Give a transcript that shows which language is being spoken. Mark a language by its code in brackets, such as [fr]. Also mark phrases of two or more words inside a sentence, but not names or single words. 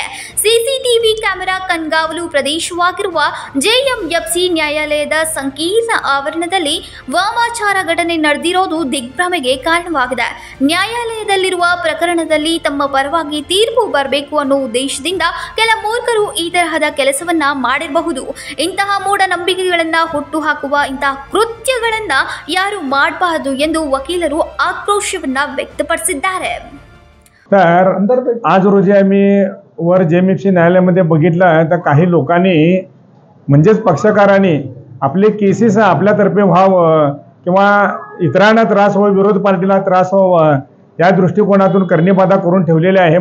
[kn] ಸಿಸಿಟಿವಿ ಕ್ಯಾಮೆರಾ ಕಣ್ಗಾವಲು ಪ್ರದೇಶವಾಗಿರುವ ಜೆಎಂಎಫ್ಸಿ ನ್ಯಾಯಾಲಯದ ಸಂಕೀರ್ಣ ಆವರಣದಲ್ಲಿ ವಾಮಾಚಾರ ಘಟನೆ ನಡೆದಿರೋದು ದಿಗ್ಭ್ರಮೆಗೆ ಕಾರಣವಾಗಿದೆ. ನ್ಯಾಯಾಲಯದಲ್ಲಿರುವ ಪ್ರಕರಣದಲ್ಲಿ ತಮ್ಮ ಪರವಾಗಿ ತೀರ್ಪು ಬರಬೇಕು ಅನ್ನೋ ಉದ್ದೇಶದಿಂದ ಕೆಲ ಮೂರ್ಖರು ಈ ತರಹದ ಕೆಲಸವನ್ನ ಮಾಡಿರಬಹುದು. ಇಂತಹ ಮೂಢನಂಬಿಕೆಗಳನ್ನ ಹುಟ್ಟುಹಾಕುವ ಇಂತಹ ಕೃತ್ಯಗಳನ್ನ ಯಾರು ಮಾಡಬಾರದು ಎಂದು ವಕೀಲರು आक्रोशवನ್ನ व्यक्तपडिಸಿದ್ದಾರೆ. [mr] तर आज रोजी आम्ही वर जेएमएफसी न्यायालयामध्ये बघितलं तर काही लोकांनी म्हणजेच पक्षकारांनी आपले केसेस आपल्यातर्फे व्हावं किंवा इतरांना त्रास व्हावा, विरोध पार्टीला त्रास व्हावा या दृष्टिकोनातून करणीबाधा करून ठेवलेले आहे.